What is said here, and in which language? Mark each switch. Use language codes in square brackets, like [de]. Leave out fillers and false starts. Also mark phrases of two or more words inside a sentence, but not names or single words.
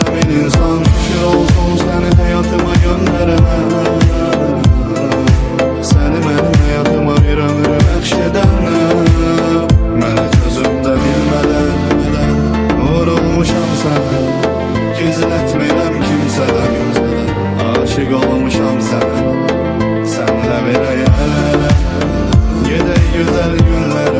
[tr] insan. Şükür olsun seni hayatıma gönderene, seni benim hayatıma bir ömür bəxş edene. [az] Məni gözümdə bilmədən vurulmuşam sənə, gizlətmirəm kimsədən. Aşık olmuşam sənə, sənlə bir yerlərə, gedək gözəl günlərə.